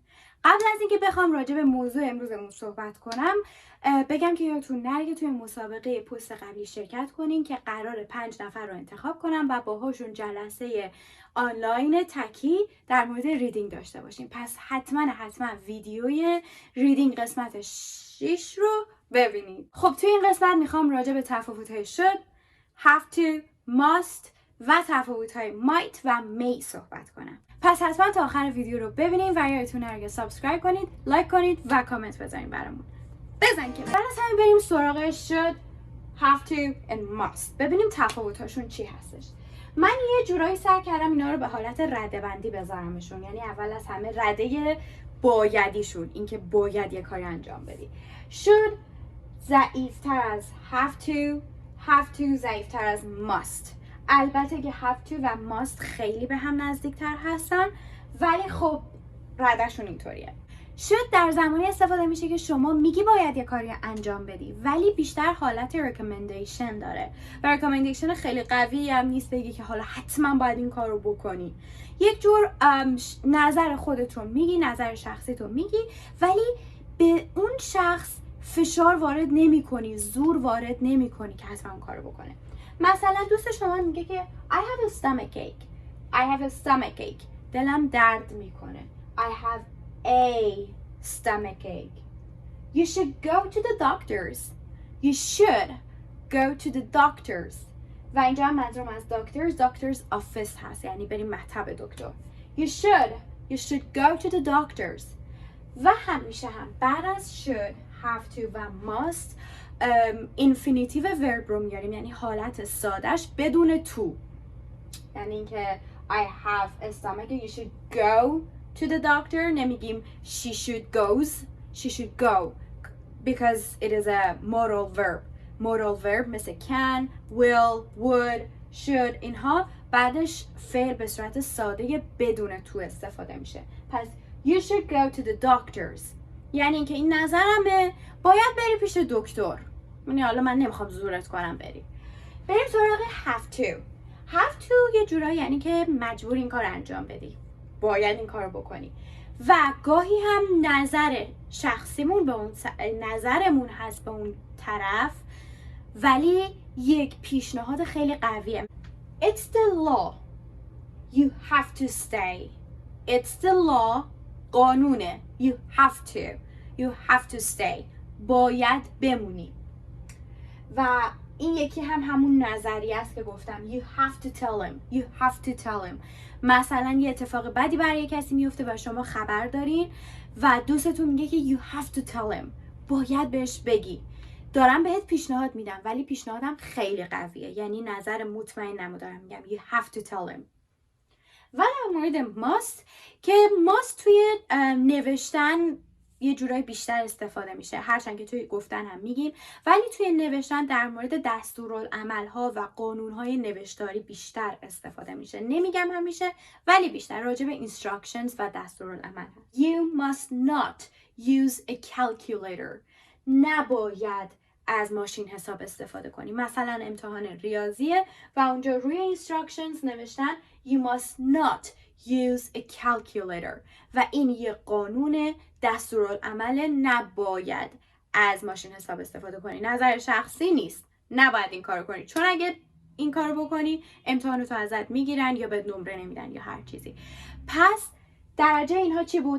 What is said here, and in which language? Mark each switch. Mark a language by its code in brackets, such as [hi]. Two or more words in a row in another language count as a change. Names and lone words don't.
[fa] قبل از اینکه بخوام راجع به موضوع امروزمون صحبت کنم بگم که یادتون نره که توی مسابقه پست قبلی شرکت کنین که قرار 5 نفر رو انتخاب کنم و باهاشون جلسه آنلاین تکی در مورد ریدینگ داشته باشیم. پس حتما ویدیوی ریدینگ قسمت 6 رو ببینید. خب توی این قسمت میخوام راجع به تفاوت‌های [en] should, have to, must [fa] و تفاوت‌های might و may صحبت کنم. پس حتما تا آخر ویدیو رو ببینید و یادتون نره که سابسکرایب کنید، لایک کنید و کامنت بذارین برامون. بزن که بعد از همین بریم سراغ [en] should, have to and must. [fa] ببینیم تفاوت‌هاشون چی هستش. من یه جورایی سعی کردم اینا رو به حالت رده‌بندی بذارمشون. یعنی اول از همه رده بایدیشون، اینکه باید یه کاری انجام بدی. should ضعیف‌تر از [en] have to [fa] ضعیف‌تر از must. البته که [en] have to [fa] و must خیلی به هم نزدیکتر هستن، ولی خب ردشون اینطوریه. should در زمانی استفاده میشه که شما میگی باید یه کاری انجام بدی، ولی بیشتر حالت recommendation داره و recommendation خیلی قوی هم نیست بگی که حالا حتما باید این کار رو بکنی. یک جور نظر خودت رو میگی، نظر شخصی تو میگی، ولی به اون شخص فشار وارد نمی کنی، زور وارد نمی کنی که حتما اون کارو بکنه. مثلا دوست شما میگه که [en] I have a stomachache. I have a stomachache. [fa] دلم درد میکنه. [en] I have a stomachache. You should go to the doctors. You should go to the doctors. [fa] و اینجا هم منظورم از [en] doctors office [fa] هست، یعنی بریم مطب دکتر. [en] You should go to the doctors. [fa] و همیشه هم بعد از [en] should, have to [fa] و [en] must infinitive verb [fa] رو میاریم، یعنی حالت سادش بدون to. یعنی اینکه [en] I have a stomach, you should go to the doctor. نمیگیم she should go because it is a modal verb مثل can, will, would, should. [fa] اینها بعدش فعل به صورت ساده بدون to استفاده میشه. پس [en] you should go to the doctors [fa] یعنی اینکه این نظرمه، باید بری پیش دکتر. یعنی حالا من نمیخوام زورت کنم بری. بریم سراغ [en] have to [fa] یه جورایی یعنی که مجبور این کار انجام بدی، باید این کار بکنی. و گاهی هم نظر شخصیمون به اون نظرمون هست به اون طرف، ولی یک پیشنهاد خیلی قویه. [en] It's the law. You have to stay. It's the law. قانونه. You have to stay. [fa] باید بمونی. و این یکی هم همون نظریه است که گفتم. [en] You have to tell him. [fa] مثلا یه اتفاق بدی برای کسی میفته و شما خبر دارین و دوستتون میگه که [en] you have to tell him. [fa] باید بهش بگی. دارم بهت پیشنهاد میدم، ولی پیشنهادم خیلی قویه، یعنی نظر مطمئنم دارم میگم. [en] You have to tell him. [fa] و در مورد must که must توی نوشتن یه جورایی بیشتر استفاده میشه، هرچند که توی گفتن هم میگیم، ولی توی نوشتن در مورد دستورالعمل‌ها و قانون‌های نوشتاری بیشتر استفاده میشه. نمیگم همیشه، ولی بیشتر راجع به instructions و دستورالعمل. [en] You must not use a calculator. [fa] نباید از ماشین حساب استفاده کنی. مثلا امتحان ریاضیه و اونجا روی instructions نوشتن [en] You must not use a calculator [fa] و این یه قانون دستورالعمل، نباید از ماشین حساب استفاده کنی. نظر شخصی نیست، نباید این کارو کنی، چون اگه این کارو بکنی امتحانتو ازت میگیرن یا بهت نمره نمیدن یا هر چیزی. پس درجه اینها چی بود؟